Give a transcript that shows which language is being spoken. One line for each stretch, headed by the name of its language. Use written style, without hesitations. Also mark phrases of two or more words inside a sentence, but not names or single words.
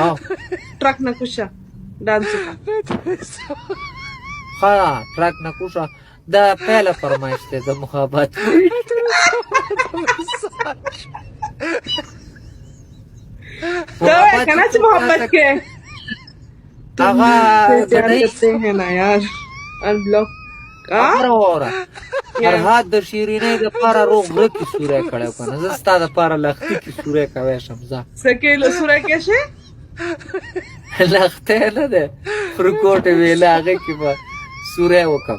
Pashto: ټرک نه کوشه ډانس وکړه. ها ټرک نه کوشه دا پهله فرمایش دی د محبت. ته وایه که نه چې محبت کې هغه
Urdu: پیار کرتے ہیں نا یار انبلاک
Pashto: خبره واوره فرهاد د شیرینۍ دپاره روغ غره کې سوری کړی که نه زه ستا دپاره لښتي کې سوری کوی شم ځه سکې له سوری کې شي لښتی نه دی فرکوټې ویله هغې کې به سوری وکړم.